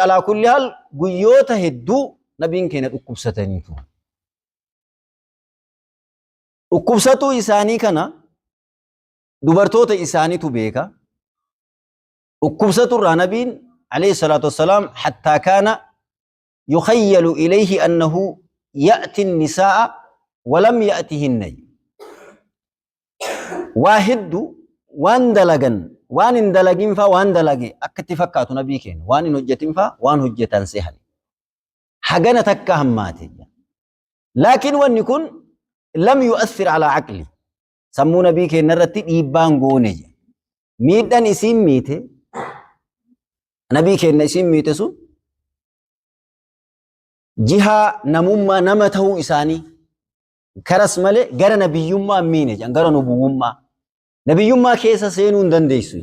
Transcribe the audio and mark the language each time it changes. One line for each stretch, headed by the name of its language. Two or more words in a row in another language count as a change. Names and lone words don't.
Arabic: على كل حال
Oromo: guyyoota hedduu Nabiin keenya dhukkubsatanii turan. Dhukkubsatuu isaanii kana dubartoota isaaniitu beeka. Dhukkubsatu irraa Nabiin
Arabic: عليه الصلاة والسلام حتى كان يخيل إليه أنه يأتي النساء ولم يأتهن.
Oromo: Waa hedduu waan dalagan waan hin dalagin faa waan dalage akka itti fakkaatu Nabii keenya waan hin hojjetin faa waan hojjetan sehan hagana takka hammaate. Laakiin wanni kun
Arabic: لم يؤثر على عقل
Oromo: sammuu Nabii keenya irratti dhiibbaan goone miidhaan isiin miite Nabii keenya isiin miite sun jihaa namummaa nama ta'uu isaanii karas malee gara nabiyyummaa miine gara nubuwummaa nabiyyummaa keessa seenuu hin dandeessu.